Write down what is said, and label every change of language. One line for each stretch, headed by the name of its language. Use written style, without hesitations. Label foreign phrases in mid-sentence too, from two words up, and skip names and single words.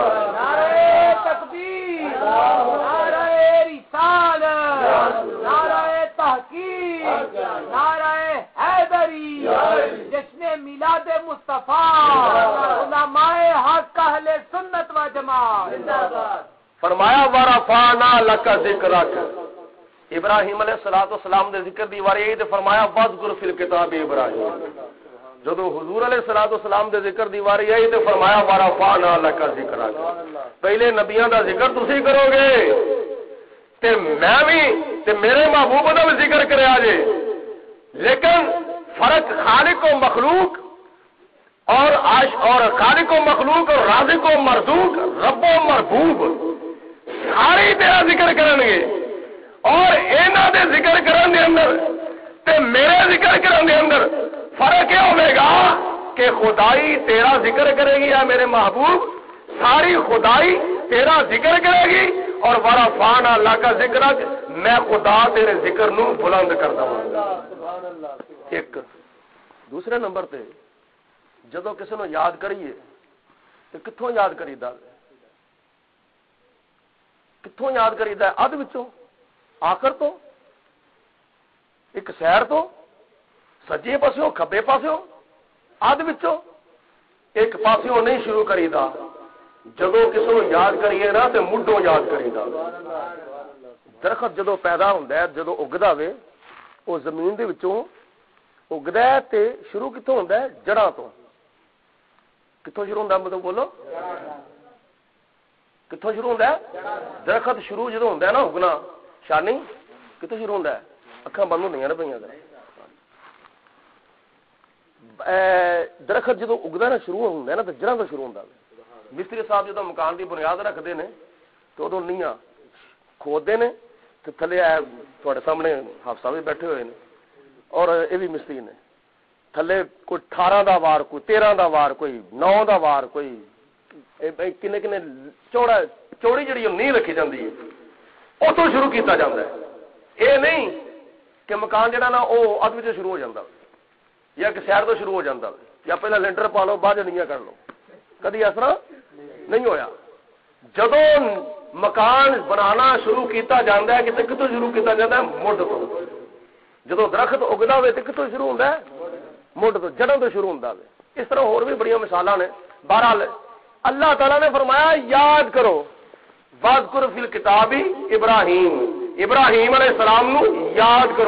Urdu: نعرہ تکبیر، نعرہ رسالت، نعرہ تحقیق، نعرہ حیدری، جشن میلاد مصطفیٰ، علماء حق اہل سنت و جماعت۔
Punjabi: فرمایا
Arabic: ورفعنا لک ذکرک،
Punjabi: ابراہیم
Arabic: علیہ الصلوۃ والسلام
Punjabi: دے ذکر دی واری تے فرمایا
Arabic: واذکر فی الکتاب ابراہیم۔
Punjabi: جدو حضور
Arabic: علیہ الصلوۃ والسلام
Punjabi: دے ذکر دی واری آئی تے فرمایا
Arabic: ورفعنا لک ذکرک،
Punjabi: پہلے نبیوں دا ذکر تسی کرو گے تے میں بھی تے میرے محبوب دا بھی ذکر کریا جے، لیکن فرق خالق و مخلوق اور خالق و مخلوق اور رازق و مرزوق رب و مربوب سارے تیرا ذکر کرن گے، اور انہاں دے ذکر کرن دے اندر تے میرے ذکر کرن دے اندر فرق یہ ہوے گا کہ خدائی تیرا ذکر کرے گی یا میرے محبوب، ساری خدائی تیرا ذکر کرے گی، اور
Arabic: ورفعنا لک ذکرک
Punjabi: میں خدا تیرے ذکر نو بلند کر دوں گا۔ ایک دوسرے نمبر تے جدو کسی نو یاد کریے تو کتھوں یاد کریدا، کتھوں یاد کریدا؟ ادھ وچوں، آخر تو، ایک سیر تو، سجے پاسوں کھبے پاسوں، ادھ وچوں ایک پاسوں نہیں شروع کریدا۔ جدو کسی نو یاد کریے نا تے مڈوں یاد کریدا۔ درخت جدو پیدا ہوندا ہے، جدو اگدا وے، وہ زمین دے وچوں اگدا ہے تے شروع کتھوں ہوندا ہے؟ جڑاں تو۔ کتھوں شروع ہوندا مطلب بولو؟ کتھوں شروع ہوندا ہے؟ درخت شروع جدو ہوندا ہے نا اگنا، شانی کتھوں شروع ہوندا ہے؟ اکھاں بند ہوندیاں نے پئیاں تے درخت جدو اگدا نا شروع ہوندا ہے نا تے جڑاں تو شروع ہوندا ہے۔ مستری صاحب جدو مکان دی بنیاد رکھتے ہیں تو ادو نیاں کھودتے ہیں تو تھلے تھوڑے
Urdu: سامنے حافظ صاحب بھی بیٹھے ہوئے ہیں اور یہ بھی
Punjabi: مستری نے، تھلے کوئی 18 دا وار، کوئی 13 دا وار، کوئی 9 دا وار، کوئی کنے کنے چوڑی جڑی
Urdu: نہیں رکھی جاتی ہے
Punjabi: اتوں شروع کیتا جاتا ہے۔ یہ نہیں کہ مکان جڑا نا وہ ادھ وچ شروع ہو جاتا یا کہ سیر تو شروع ہو جاتا یا پہلے لینٹر پا لو بعد نیاں کر لو، کدی اس طرح نہیں ہویا۔ جدو مکان بنانا شروع کیتا جاتا ہے کہ کتوں شروع کیتا جاتا ہے؟ مڈ تو۔ جدو درخت اگدا ہوئے تو کتوں شروع ہوتا ہے؟ مڈ تو، جڑوں تو شروع ہوتا ہے۔ اس طرح اور بھی بڑی مثالاں نے۔ بہرحال اللہ تعالیٰ نے فرمایا یاد کرو،
Arabic: واذکر فی الکتاب ابراہیم،
Punjabi: ابراہیم
Arabic: علیہ السلام
Punjabi: نو یاد کرو۔